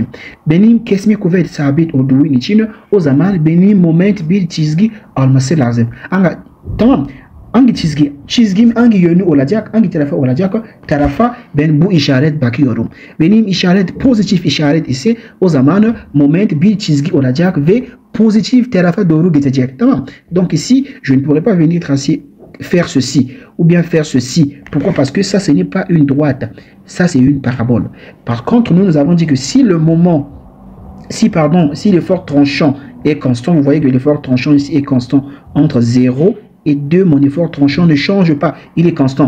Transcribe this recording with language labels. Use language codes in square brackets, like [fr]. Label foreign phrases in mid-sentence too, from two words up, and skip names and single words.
[tr] Benim kesme kuvvet sabit olduğu için o zaman benim moment bir çizgi olması lazım. Tamam. Hangi çizgi? Çizgim hangi yönü olacak? Hangi tarafa olacak? Tarafa ben bu işaret bakıyorum. Benim işaret pozitif işaret ise o zaman moment bir çizgi olacak ve positif tarafa doğru gidecek. Tamam. [fr] Donc ici, je ne pourrais pas venir tracer, faire ceci ou bien faire ceci. Pourquoi? Parce que ça, ce n'est pas une droite. Ça, c'est une parabole. Par contre, nous avons dit que si le moment, si l'effort tranchant est constant, vous voyez que l'effort tranchant ici est constant entre 0 et 2, mon effort tranchant ne change pas, il est constant.